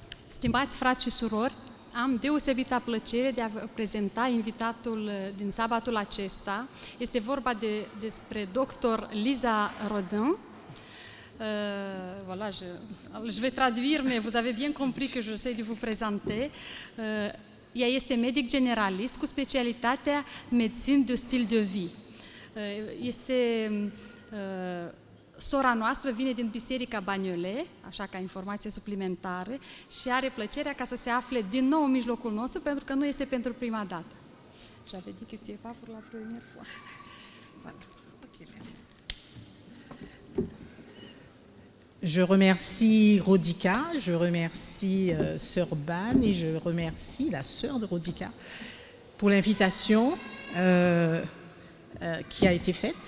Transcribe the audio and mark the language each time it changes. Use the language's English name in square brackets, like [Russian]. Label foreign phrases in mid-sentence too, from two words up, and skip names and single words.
[Romanian] Stimați frați și surori, am deosebită plăcere de a vă prezenta invitatul din sabatul acesta. Este vorba despre Dr. Lisa Rodin. [French] Voilà, je vais traduire, mais vous avez bien compris que j'essaie de vous présenter. [Romanian] Ea este medic generalist cu specialitatea medicine de stil de vie. Este sora noastră, vine din Biserica Bagnolet, așa ca informație suplimentară, și are plăcerea ca să se afle din nou în mijlocul nostru, pentru că nu este pentru prima dată. [French] J'avais dit que tu n'es pas pour la première fois. Voilà. Okay, merci. Je remercie Rodica, je remercie Sœur Ban et je remercie la sœur de Rodica pour l'invitation qui a été faite.